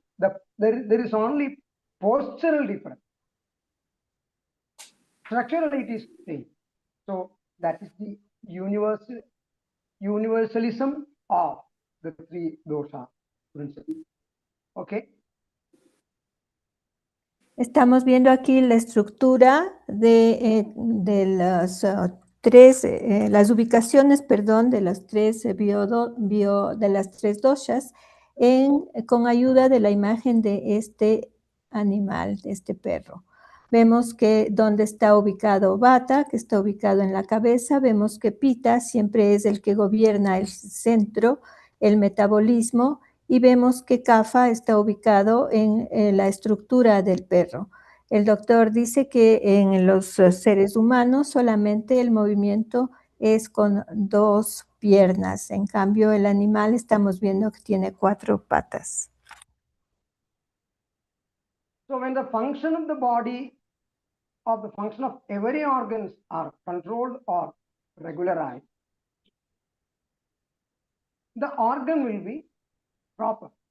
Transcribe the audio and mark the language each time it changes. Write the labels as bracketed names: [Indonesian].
[English] There is only postural difference. Structurally, it is same. So that is the universalism of the three dosha principles. Okay. [Spanish] Estamos viendo aquí la estructura de las ubicaciones, perdón, de las tres de las tres doshas con ayuda de la imagen de este animal, de este perro. Vemos que donde está ubicado Vata, que está ubicado en la cabeza, vemos que Pitta siempre es el que gobierna el centro, el metabolismo, y vemos que Kapha está ubicado en la estructura del perro. El doctor dice que en los seres humanos solamente el movimiento es con 2 piernas. En cambio, el animal estamos viendo que tiene 4 patas. [English] So when the function of the body or the function of every organs are controlled or regularized, the organ will be proper.